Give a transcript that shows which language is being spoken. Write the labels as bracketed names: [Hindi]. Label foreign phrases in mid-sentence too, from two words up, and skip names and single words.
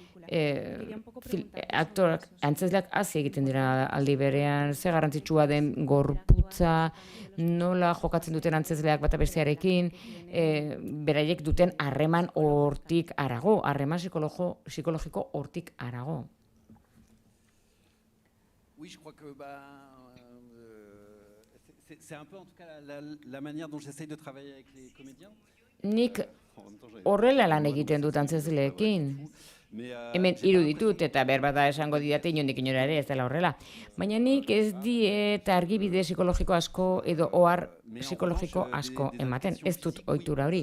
[Basque] aktorak, antzezleak hazi egiten dira aldi berean, ze garrantzitsua den gorputza, nola jokatzen duten antzezleak bata bestearekin, beraiek duten harreman hortik harago, harreman psikologiko hortik harago. [French] Oui, je crois que c'est un peu en tout cas la manière dont j'essaye de travailler avec les comédiens. [Basque] Nik horrela lan egiten dut antzezleekin. Hemen iruditut eta berbada esango didate inondik inora ere ez dela horrela. Baina nik ez diet argibide psikologiko asko edo ohar psikologiko asko ematen. Ez dut ohitura hori.